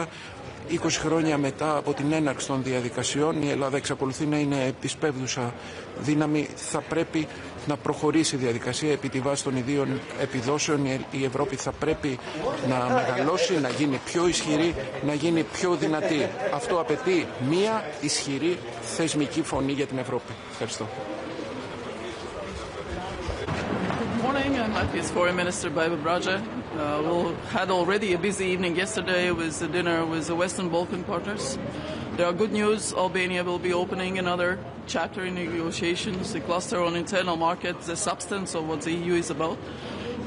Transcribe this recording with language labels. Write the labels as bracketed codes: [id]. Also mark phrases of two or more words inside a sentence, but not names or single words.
[el] 20 χρόνια μετά από την έναρξη των διαδικασιών η Ελλάδα εξακολουθεί να είναι επισπεύδουσα δύναμη. Θα πρέπει να προχωρήσει η διαδικασία επί τη βάση των ιδίων επιδόσεων. Η Ευρώπη θα πρέπει να μεγαλώσει, να γίνει πιο ισχυρή, να γίνει πιο δυνατή. Αυτό απαιτεί μία ισχυρή θεσμική φωνή για την Ευρώπη. Ευχαριστώ. [en] Good morning. I'm Latvia's Foreign Minister Baiba Braja. We had already a busy evening yesterday with a dinner with the Western Balkan partners. There are good news. Albania will be opening another chapter in negotiations, the cluster on internal market, the substance of what the EU is about.